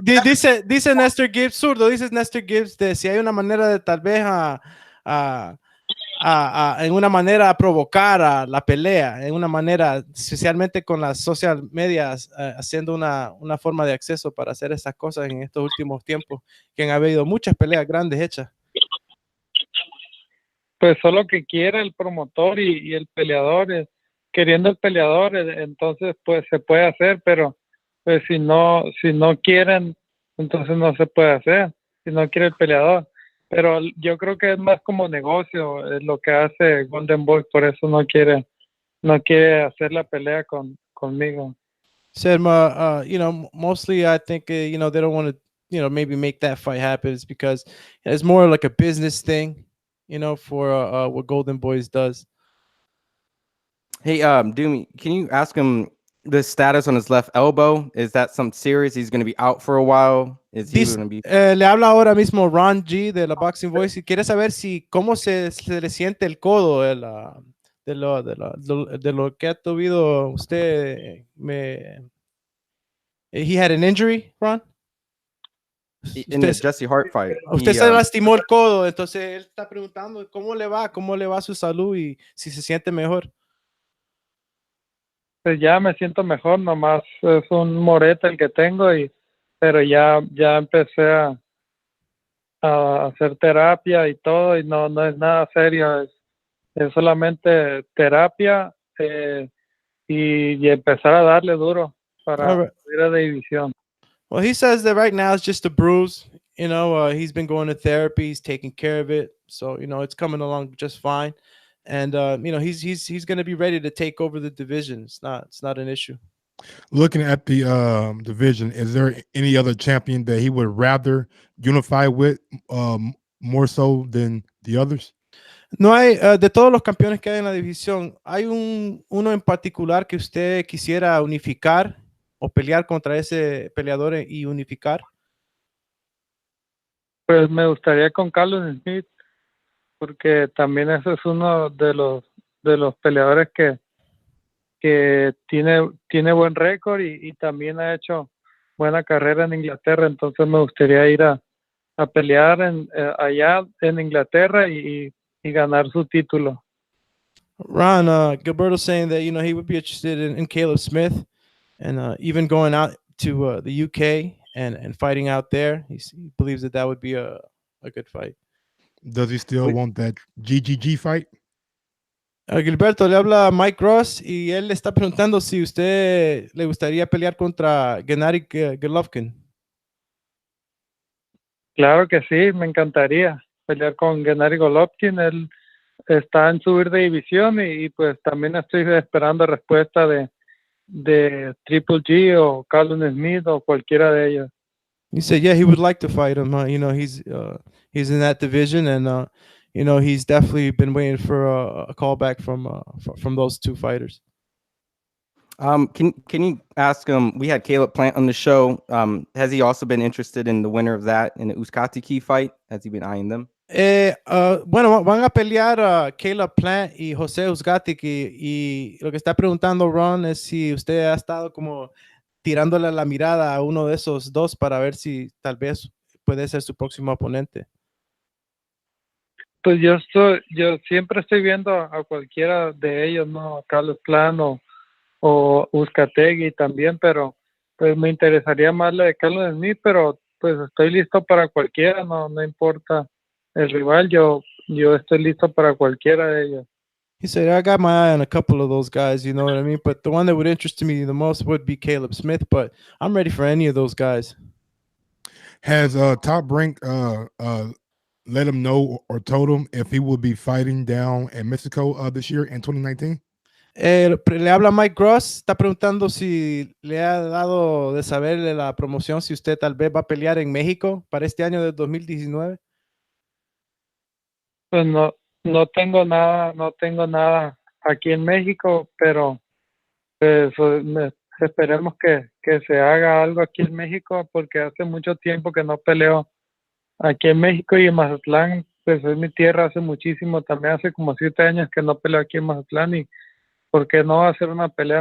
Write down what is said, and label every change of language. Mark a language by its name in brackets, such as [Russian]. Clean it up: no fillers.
[Spanish] Dice Nestor Gibbs, Zurdo, dice Nestor Gibbs, de si hay una manera de tal vez en una manera a provocar a la pelea, en una manera, especialmente con las [English] social medias, [Spanish] haciendo una forma de acceso para hacer esas cosas en estos últimos tiempos, que han habido muchas peleas grandes hechas. Pues solo que quiera el promotor y el peleador, queriendo el peleador, entonces pues se puede hacer, pero pues si no quieren, entonces no se puede hacer, si no quiere el peleador. Pero yo creo que es más como negocio lo que hace Golden Boy, por eso no quiere hacer la pelea conmigo. [English] Said, mostly I think they don't want to maybe make that fight happen. It's because it's more like a business thing, for what Golden Boys does. Hey, Doomy, can you ask him the status on his left elbow? Is that something serious? He's going to be out for a while. Is he going to be? [Spanish] Le habla ahora mismo Ron G de la Boxing Voice y quiere saber si cómo se le siente el codo de lo que ha tenido usted. [English] He had an injury, Ron? In the Jesse Hart fight. [Spanish] Usted se lastimó el codo, entonces él está preguntando cómo le va su salud y si se siente mejor. Pues ya me siento mejor, nomás es un morete el que tengo, pero ya empecé a hacer terapia y todo, y no es nada serio, es solamente terapia y empezar a darle duro para [English] All right. [Spanish] subir a división. [English] Well, he says that right now it's just a bruise. You know, he's been going to therapy. He's taking care of it, so you know it's coming along just fine. And you know, he's going to be ready to take over the division. It's not an issue. Looking at the division, is there any other champion that he would rather unify with more so than the others? [Spanish] No hay, de todos los campeones que hay en la división, ¿hay uno en particular que usted quisiera unificar o pelear contra ese peleador y unificar? Pues me gustaría con Carlos Smith, porque también ese es uno de los peleadores que tiene buen récord y también ha hecho buena carrera en Inglaterra, entonces me gustaría ir a pelear allá en Inglaterra y ganar su título. [English] Ron, Gilberto saying that, you know, he would be interested in Caleb Smith and even going out to the UK and fighting out there. He believes that would be a good fight. Does he still want that GGG fight? [Spanish] Gilberto, le habla a Mike Ross y él le está preguntando si usted le gustaría pelear contra Gennady Golovkin. Claro que sí, me encantaría pelear con Gennady Golovkin. Él está en subir de división y pues también estoy esperando respuesta de Triple G o Carlos Smith o cualquiera de ellos. [English] He said, yeah, he would like to fight him. You know, he's in that division, and you know, he's definitely been waiting for a callback from those two fighters. Can you ask him? We had Caleb Plant on the show. Has he also been interested in the winner of that in the Uzcategui fight? Has he been eyeing them? [Spanish] Bueno, van a pelear Caleb Plant y José Uzcategui, y lo que está preguntando Ron es si usted ha estado como tirándole la mirada a uno de esos dos para ver si tal vez puede ser su próximo oponente. Pues yo siempre estoy viendo a cualquiera de ellos, ¿no? A Carlos Plant o Uzcategui también, pero pues me interesaría más la de Carlos Smith, pero pues estoy listo para cualquiera, no importa el rival, yo estoy listo para cualquiera de ellos. [English] He said, I got my eye on a couple of those guys, you know what I mean? But the one that would interest me the most would be Caleb Smith, but I'm ready for any of those guys. Has Top Rank let him know or told him if he will be fighting down in Mexico this year in 2019? [Spanish] Le habla Mike Gross, está preguntando si le ha dado de saberle la promoción si usted tal vez va a pelear en México para este año de 2019. Pues no tengo nada aquí en México, pero pues, esperemos que se haga algo aquí en México, porque hace mucho tiempo que no peleo aquí en México, y en Mazatlán, pues es mi tierra, hace muchísimo, también hace como 7 años que no peleo aquí en Mazatlán, y ¿por qué no hacer una pelea?